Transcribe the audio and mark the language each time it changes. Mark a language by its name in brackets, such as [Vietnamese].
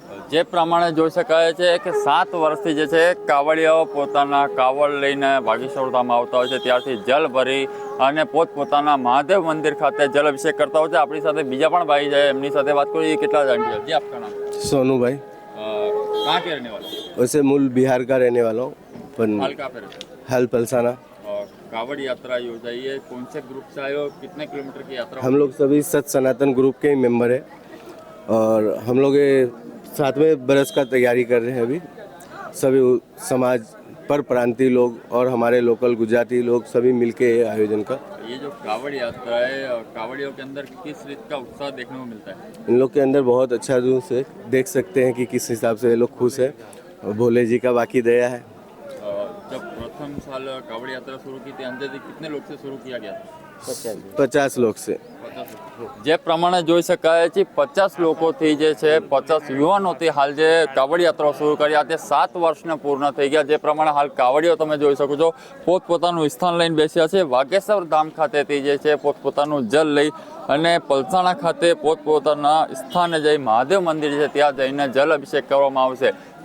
[Gujarati] જે પ્રમાણે જોઈ શકાય છે કે 7 વર્ષથી જે છે કાવડિયાઓ પોતાના કાવડ લઈને વાઘેશ્વર ધામ આવતા હોય છે, ત્યારથી જલ ભરી અને પોતપોતાના મહાદેવ મંદિર ખાતે જલ અભિષેક કરતા હોય છે। આપણી સાથે બીજા પણ ભાઈ જાય, એમની સાથે વાત કરીએ કેટલા જાણીએ। [Hindi] जी आपका नाम? सोनू भाई। कहाँ के रहने वाले? वैसे मूल बिहार का रहने वाला हूँ, पर हाल कहाँ पे रहते हैं? हाल पलसाना। कावड़ यात्रा योजाई है, कौन से ग्रुप से आए हो, कितने किलोमीटर की यात्रा? हम लोग सभी सत सनातन ग्रुप के ही मेंबर हैं और हम लोग ये 7वें बरस का तैयारी कर रहे हैं। अभी सभी समाज पर प्रांतीय लोग और हमारे लोकल गुजराती लोग सभी मिलके आयोजन का। ये जो कावड़ यात्रा है, कावड़ियों के अंदर किस रीत का उत्साह देखने को मिलता है? इन लोग के अंदर बहुत अच्छा रूप से देख सकते हैं कि किस हिसाब से ये लोग खुश है और भोले जी का बाकी दया है। जब प्रथम साल कावड़ यात्रा शुरू की थी, अंदाजे कितने लोग से शुरू किया गया था? 50 लोग से। [Gujarati] જે પ્રમાણે જોઈ શકાય છે 50 લોકોથી જે છે 50 યુવાનોથી હાલ જે કાવડ યાત્રા શરૂ કરી તે 7 વર્ષને પૂર્ણ થઈ ગયા। જે પ્રમાણે હાલ કાવડીઓ તમે જોઈ શકો છો પોતપોતાનું સ્થાન લઈને બેસ્યા છે। વાઘેશ્વર ધામ ખાતેથી જે છે પોતપોતાનું જલ લઈ અને પલસાણા ખાતે પોતપોતાના સ્થાને જઈ મહાદેવ મંદિર છે ત્યાં જઈને જલ અભિષેક કરવામાં આવશે।